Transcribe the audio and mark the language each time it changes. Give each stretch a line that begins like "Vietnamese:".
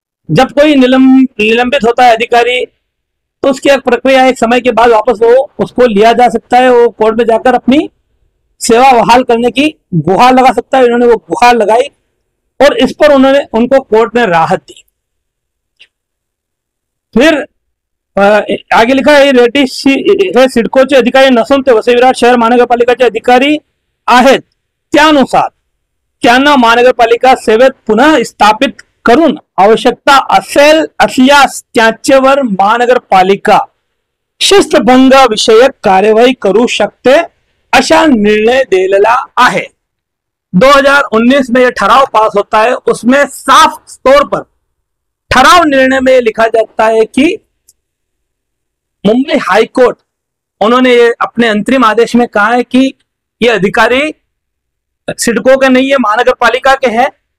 Hindi: जब कोई निलंबित होता है अधिकारी तो उसकी एक प्रक्रिया, एक समय के बाद वापस वो उसको लिया जा सकता है, वो कोर्ट में जाकर अपनी सेवा बहाल करने की गुहार लगा सकता है। इन्होंने वो गुहार लगाई और इस पर उनको कोर्ट ने राहत दी।
Marathi: फिर आगे लिखा है, रेड्डी हे सिडकोचे अधिकारी नसून ते वसई विरार शहर महानगरपालिकाचे अधिकारी आहेत, त्यानुसार त्यांना महानगरपालिका सेवेत पुनः स्थापित करून आवश्यकता असल्यास त्यांच्यावर महानगरपालिका शिस्तभंग विषयक कार्यवाही करू शकते, अशा निर्णय दिलेला आहे।
Hindi: 2019 में यह ठराव पास होता है, उसमें साफ तौर पर ठराव निर्णय में लिखा जाता है कि मुंबई हाईकोर्ट, उन्होंने ये अपने अंतरिम आदेश में कहा है कि ये अधिकारी सिडको के नहीं है, महानगर पालिका के हैं